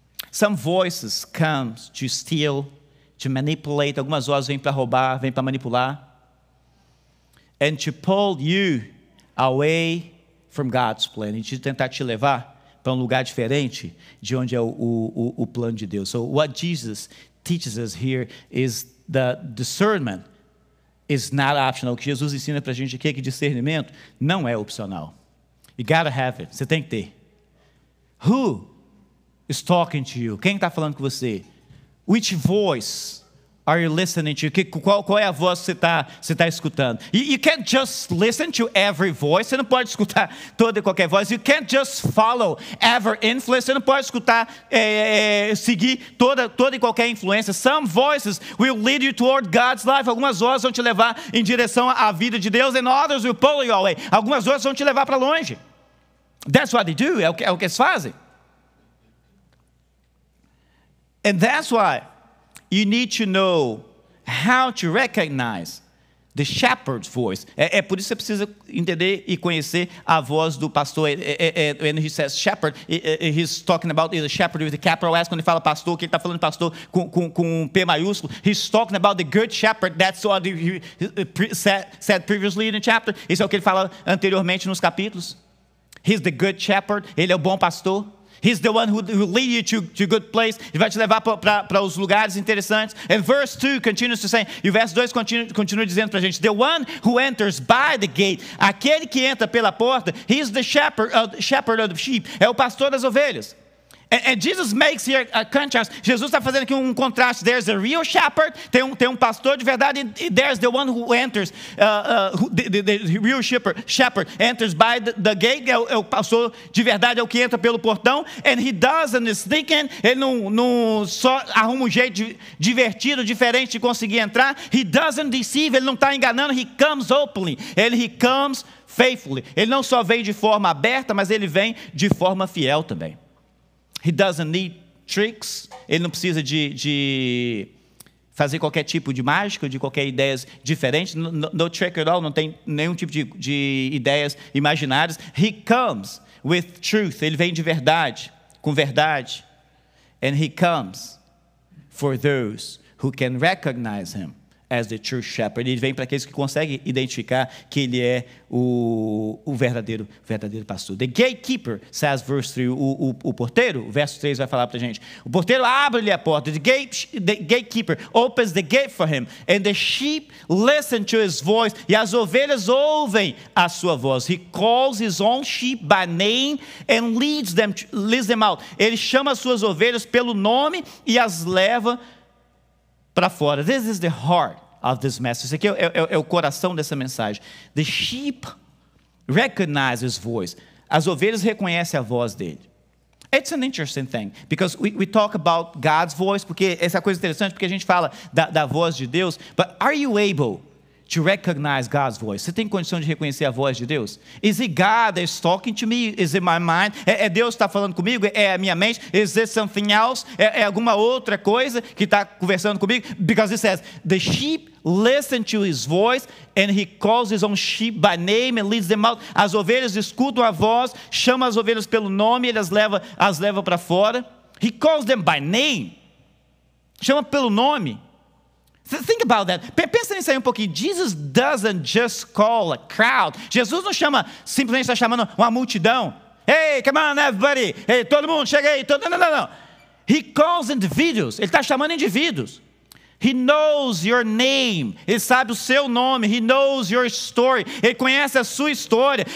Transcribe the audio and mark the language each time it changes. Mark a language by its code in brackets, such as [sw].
[en] Some voices come to steal, to manipulate. [pt] Algumas vozes vêm para roubar, vêm para manipular. [en] And to pull you away from God's plan. [pt] E de tentar te levar para um lugar diferente de onde é o plano de Deus. [en] So what Jesus teaches us here is the discernment is not optional. [pt] O que Jesus ensina para a gente aqui é que discernimento não é opcional. [en] You gotta have it. [pt] Você tem que ter. [en] Who is talking to you? [pt] Quem está falando com você? [en] Which voice are you listening to? [pt] Qual é a voz que você tá escutando? [en] You can't just listen to every voice. [pt] Você não pode escutar toda e qualquer voz. [en] You can't just follow every influence. [pt] Você não pode escutar, seguir toda e qualquer influência. [en] Some voices will lead you toward God's life. [pt] Algumas vozes vão te levar em direção à vida de Deus. [en] And others will pull you away. [pt] Algumas vozes vão te levar para longe. [en] That's what they do. [pt] É o que eles fazem. [en] And that's why you need to know how to recognize the shepherd's voice. [pt] É por isso que você precisa entender e conhecer a voz do pastor. [en] When he says shepherd, he's talking about the shepherd with the capital S. [pt] Quando ele fala pastor, que ele está falando pastor com um P maiúsculo. [en] He's talking about the good shepherd. That's what he said previously in the chapter. [pt] Isso é o que ele fala anteriormente nos capítulos. [en] He's the good shepherd. [pt] Ele é o bom pastor. [en] He's the one who lead you to good place. [pt] Ele vai te levar para os lugares interessantes. [en] And verse 2 continues to say, [pt] e o verso 2 continua dizendo para a gente, [en] the one who enters by the gate, [pt] aquele que entra pela porta, [en] he's the shepherd of the sheep, [pt] é o pastor das ovelhas. [en] And Jesus makes here a contrast. [pt] Jesus está fazendo aqui um contraste. [en] There's a real shepherd, [pt] tem um pastor de verdade, [en] and there's the one who enters, the real shepherd enters by the gate, [pt] é o pastor de verdade, é o que entra pelo portão, [en] and he doesn't sneak in, [pt] ele não só arruma um jeito divertido, diferente de conseguir entrar, [en] he doesn't deceive, [pt] ele não está enganando, [en] he comes openly, he comes faithfully. [pt] Ele não só vem de forma aberta, mas ele vem de forma fiel também. [en] He doesn't need tricks. [pt] Ele não precisa de fazer qualquer tipo de mágica, de qualquer ideias diferentes. [en] No trick at all. [pt] Não tem nenhum tipo de ideias imaginárias. [en] He comes with truth. [pt] Ele vem de verdade, com verdade. [en] And he comes for those who can recognize him as the true shepherd. [pt] Ele vem para aqueles que conseguem identificar que ele é o verdadeiro pastor. [en] The gatekeeper, says verse 3, [pt] o porteiro, o verso 3 vai falar para a gente. O porteiro abre-lhe a porta. [en] The gatekeeper opens the gate for him, and the sheep listen to his voice. [pt] E as ovelhas ouvem a sua voz. [en] He calls his own sheep by name and leads them out. [pt] Ele chama as suas ovelhas pelo nome e as leva para fora. [en] This is the heart of this message. [pt] Isso aqui é o coração dessa mensagem. [en] The sheep recognize his voice. [pt] As ovelhas reconhecem a voz dele. [en] It's an interesting thing, because we talk about God's voice, [pt] porque essa é coisa interessante, porque a gente fala da voz de Deus, [en] but are you able to recognize God's voice? [pt] Você tem condição de reconhecer a voz de Deus? [en] Is it God that's talking to me? Is it my mind? [pt] É Deus que está falando comigo? É a minha mente? [en] Is it something else? [pt] É alguma outra coisa que está conversando comigo? [en] Because it says, the sheep listen to his voice, and he calls his own sheep by name and leads them out. [pt] As ovelhas escutam a voz, chama as ovelhas pelo nome, ele as leva para fora. [en] He calls them by name. [pt] Chama pelo nome. [en] Think about that. [pt] Pensa nisso aí um pouquinho. [en] Jesus doesn't just call a crowd. [pt] Jesus não chama, simplesmente está chamando uma multidão. [en] Hey, come on everybody. [pt] Hey, todo mundo, chega aí. Não. [en] He calls individuals. [pt] Ele está chamando indivíduos. [en] He knows your name. [pt] Ele sabe o seu nome. [en] He knows your story. [pt] Ele conhece a sua história.